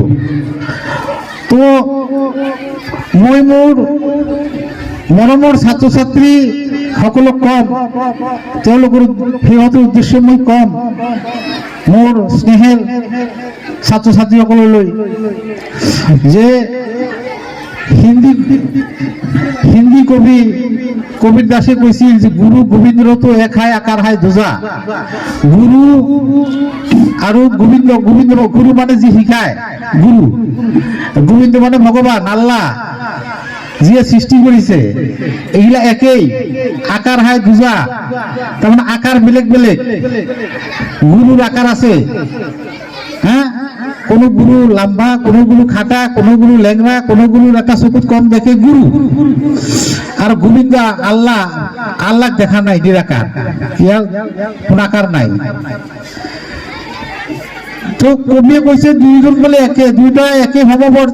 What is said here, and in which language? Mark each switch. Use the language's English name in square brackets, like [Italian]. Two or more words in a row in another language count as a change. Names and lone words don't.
[Assamese] তো মই মোৰ মৰমৰ ছাত্ৰ ছাত্ৰী সকলক কম, তেওঁলোকৰ সিহঁতৰ উদ্দেশ্য মই কম, মোৰ স্নেহেৰ ছাত্ৰ ছাত্ৰীসকললৈ যে হিন্দী কবি কবির দাসে কৈছিল যে [Hindi] गुरु गोविंद तो एक है आकार है दूजा। [Assamese] গুরু আৰু গোবিন্দ, গোবিন্দ গুরু মানে যি শিকায় গুরু, গোবিন্দ মানে ভগৱান আল্লাহ যিয়ে সৃষ্টি কৰিছে, এইগিলা একেই, [Hindi] आकार है दूजा, [Assamese] তাৰমানে আকাৰ বেলেগ বেলেগ, গুৰুৰ আকাৰ আছে। হ্যাঁ, কোনো গুরু লম্বা, কোনো গুরু খাটা, কোনো গুরু লেংরা, কোনো গুরুর একটা চকুত কম দেখে গুরু। আর গোবিন্দ আল্লাহ, আল্লাহ দেখা নাই নিরাকার, ইয়ার কোন আকার নাই। তো কবিয়ে কৈছে দুইজন বলে একে, দুইটা একে সমপর্যায়ে